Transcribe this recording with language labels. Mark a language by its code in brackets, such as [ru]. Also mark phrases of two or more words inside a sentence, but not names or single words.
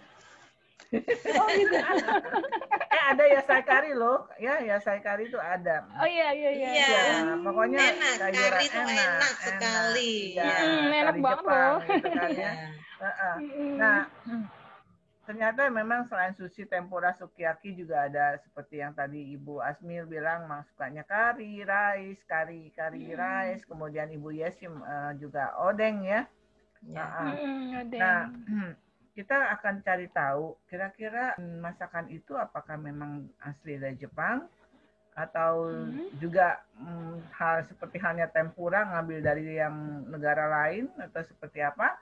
[id] Oh gitu. Ada [ja] yasai kari [id] loh. Ya, [ja] yasai kari [id] itu ada. Oh iya. Ya, pokoknya kari itu enak sekali. Enak banget loh. Gitu kan, ya. Nah, ternyata memang selain sushi, tempura, sukiyaki juga ada seperti yang tadi Ibu Asmil bilang, sukanya kari rice, kemudian Ibu Yesim juga odeng ya. Nah, kita akan cari tahu kira-kira masakan itu apakah memang asli dari Jepang atau juga hal seperti halnya tempura ngambil dari yang negara lain atau seperti apa.